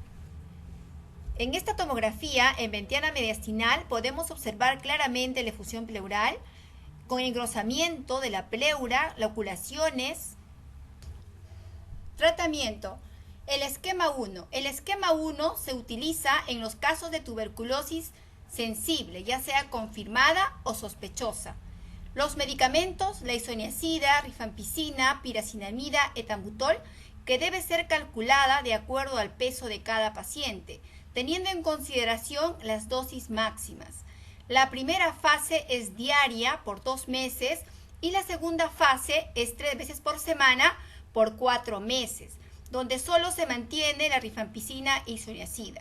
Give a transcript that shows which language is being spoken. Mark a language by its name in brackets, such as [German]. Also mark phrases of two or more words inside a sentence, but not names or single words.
[Spanish] En esta tomografía, en ventana mediastinal, podemos observar claramente la efusión pleural, con engrosamiento de la pleura, loculaciones. Tratamiento. El esquema 1. El esquema 1 se utiliza en los casos de tuberculosis sensible, ya sea confirmada o sospechosa. Los medicamentos, la isoniazida, rifampicina, pirazinamida, etambutol, que debe ser calculada de acuerdo al peso de cada paciente, teniendo en consideración las dosis máximas. La primera fase es diaria por 2 meses y la segunda fase es 3 veces por semana por 4 meses, donde solo se mantiene la rifampicina e isoniazida.